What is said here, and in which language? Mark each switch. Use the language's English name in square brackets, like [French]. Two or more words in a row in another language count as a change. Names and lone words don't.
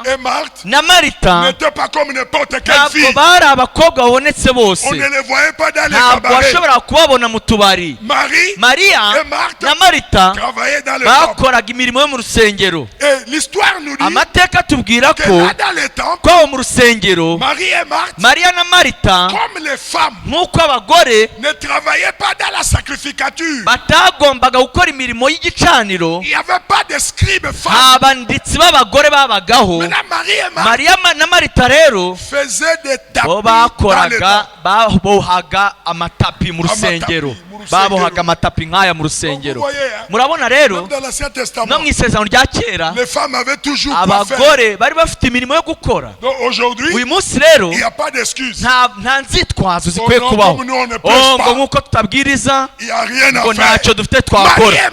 [French] et Marthe [Kinyarwanda] na Marita [French] n'étaient pas comme n'importe quelle fille. On ne les voyait pas dans les cabarets. Maria et Marthe [Kinyarwanda] na Marita [French] travaillaient dans le temple. Et l'histoire nous dit que là dans le temple, Marie et Marthe, [Kinyarwanda] Maria na Marita, [French] comme les femmes, ne travaillaient pas dans la sacrificature. Il n'y avait pas de scribes femmes. Maintenant, Marie et Marthe [Kinyarwanda] Maria na Marita rero [French] faisaient des tapis [Kinyarwanda] babohaga amatapi mu rusengero, babohaga amatapi nk'aya mu rusengero. Murabona rero no mu isezerano rya kera abagore bari bafite imirimo yo gukora. Uyu munsi rero nta nzitwazo zikwiye kubaho ngo nk'uko tutabwiriza ngo ntacyo dufite twakora.